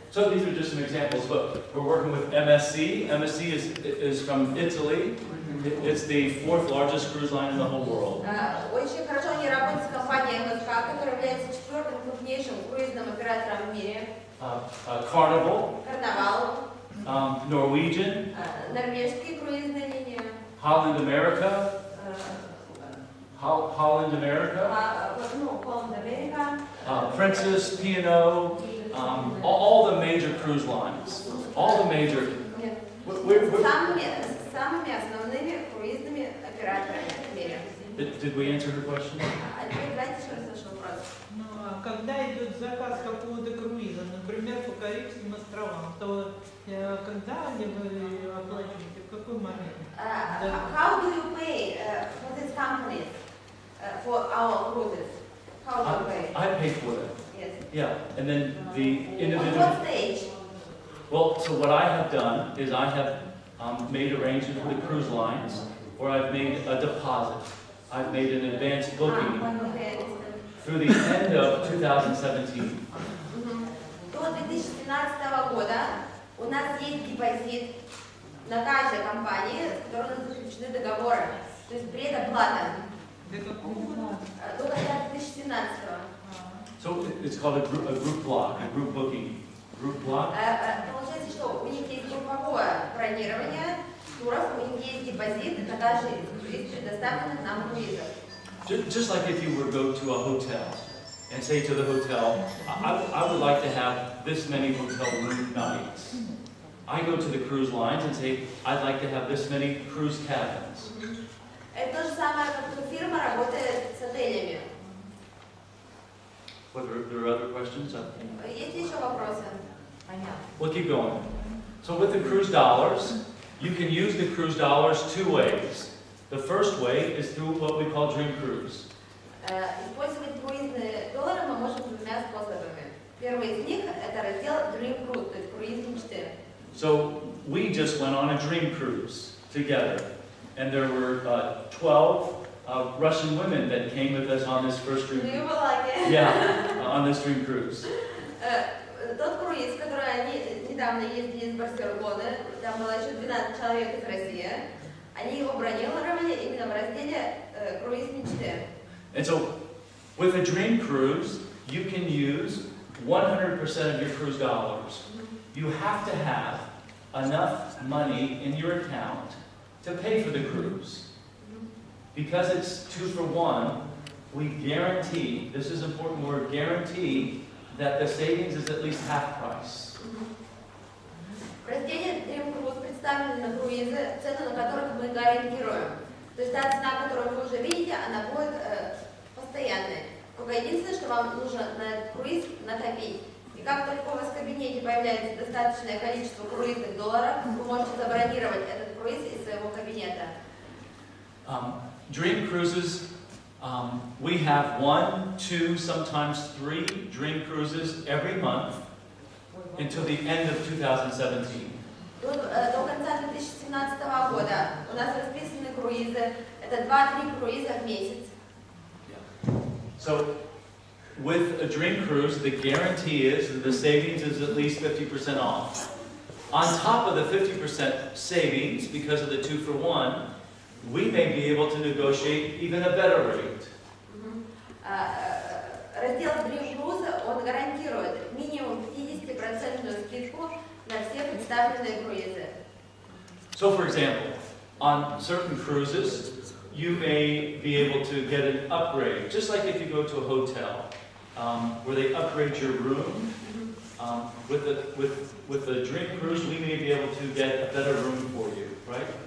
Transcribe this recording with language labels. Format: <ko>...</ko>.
<en>So these are just some examples, but we're working with MSC. MSC is from Italy. It's the 4th largest cruise line in the whole world.</en> <ru>Очень хорошо они работают с компанией МСК, которая является 4-м крупнейшим круизным оператором в мире.</ru> <en>Carnival.</en> <ru>Карнавал.</ru> <en>Norwegian.</en> <ru>Норвежские круизные линии.</ru> <en>Holland America. Holland America. Holland America. Princess, P&O. All the major cruise lines. All the major.</en> <ru>Самыми основными круизными операторами в мире.</ru> <en>Did we answer her question?</en> <ru>А теперь давайте еще раз ваш вопрос. Ну, а когда идет заказ какого-то круиза, например, по Карибским островам, то когда они вы оплачиваете, в какой момент?</ru> <en>How do you pay for these companies for our cruises? How do you pay? I pay for them. Yes. Yeah, and then the On individual. what stage? Well, so what I have done is I have made arrangements with the cruise lines, or I've made a deposit. I've made an advance booking through the end of 2017.</en> <ru>До 2017 года у нас есть депозит на каждой компании, с которой у нас заключены договоры. То есть предоплата. До конца 2017.</ru> <en>So it's called a group block, a group booking. Group block.</en> <ru>Получается, что у них есть групповое бронирование туров, у них есть депозит на каждый из предоставленных нам круизов.</ru> <en>Just like if you were to go to a hotel and say to the hotel, I would like to have this many hotel room nights. I go to the cruise lines and say, I'd like to have this many cruise cabins.</en> <ru>Это то же самое, как фирма работает с отелями.</ru> <en>What, there are other questions?</en> <ru>Есть еще вопросы?</ru> <en>We'll keep going. So with the cruise dollars, you can use the cruise dollars two ways. The first way is through what we call Dream Cruise.</en> <ru>Использовать круизные доллары мы можем двумя способами. Первый из них это раздел Dream Cruise, то есть круиз мечты.</ru> <en>So we just went on a Dream Cruise together, and there were 12 Russian women that came with us on this first Dream Cruise. Yeah, on this Dream Cruise.</en> <ru>Тот круиз, который они недавно ездили из Барселоны, там было еще 12 человек из России, они его бронировали именно в разделе круиз мечты.</ru> <en>And so, with a Dream Cruise, you can use 100% of your cruise dollars. You have to have enough money in your account to pay for the cruise. Because it's 2 for 1, we guarantee, this is an important word, guarantee that the savings is at least half price.</en> <ru>В разделе Dream Cruise представлены на круизы, цены на которых мы гарантируем. То есть та цена, которую вы уже видите, она будет постоянной. Только единственное, что вам нужно на этот круиз накопить. И как только у вас в кабинете появляется достаточное количество круизных долларов, вы можете забронировать этот круиз из своего кабинета.</ru> <en>Dream Cruises, we have 1, 2, sometimes 3 Dream Cruises every month until the end of 2017.</en> <ru>До конца 2017 года у нас расписаны круизы. Это 2-3 круиза в месяц.</ru> <en>So, with a Dream Cruise, the guarantee is that the savings is at least 50% off. On top of the 50% savings, because of the 2 for 1, we may be able to negotiate even a better rate.</en> <ru>Раздел Dream Cruise, он гарантирует минимум 50% скидку на все представленные круизы.</ru> <en>So, for example, on certain cruises, you may be able to get an upgrade, just like if you go to a hotel, where they upgrade your room. With the Dream Cruise, we may be able to get a better room for you, right?</en>